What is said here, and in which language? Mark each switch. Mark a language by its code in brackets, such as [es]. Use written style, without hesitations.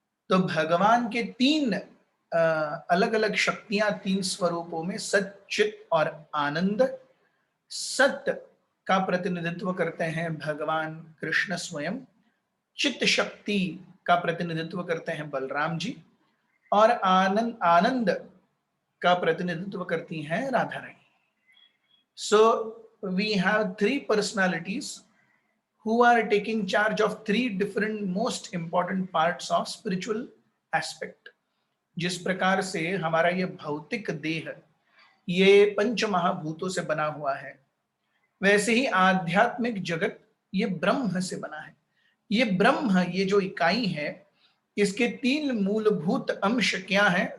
[hi] तो भगवान के 3 अलग अलग शक्तियां 3 स्वरूपों में सत, चित और आनंद। सत्य का प्रतिनिधित्व करते हैं भगवान कृष्ण स्वयं, चित्त शक्ति का प्रतिनिधित्व करते हैं बलराम जी और आनंद का प्रतिनिधित्व करती हैं Radha Rani. [en] So we have 3 personalities who are taking charge of 3 different most important parts of spiritual aspect। [hi] जिस प्रकार से हमारा ये भौतिक देह ये पंच महाभूतों से बना हुआ है, वैसे ही आध्यात्मिक जगत ये ब्रह्म से बना है। ये ब्रह्म, ये जो इकाई है, इसके 3 मूलभूत अंश क्या है?